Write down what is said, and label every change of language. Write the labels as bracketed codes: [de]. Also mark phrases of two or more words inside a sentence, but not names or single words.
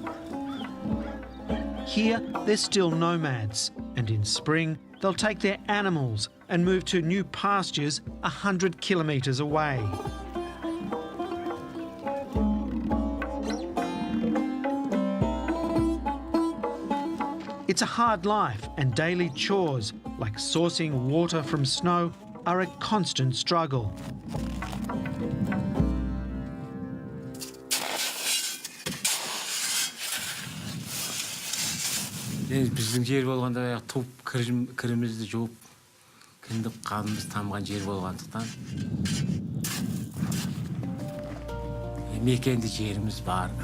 [en] Here, they're still nomads, and in spring, they'll take their animals and move to new pastures 100 kilometres away. It's a hard life, and daily chores, like sourcing water from snow, are a constant struggle. [kk] Біздің жер болғанда туып кірімізді жуып, кіндік қанымыз тамған жер болғандықтан мекенді жеріміз бар.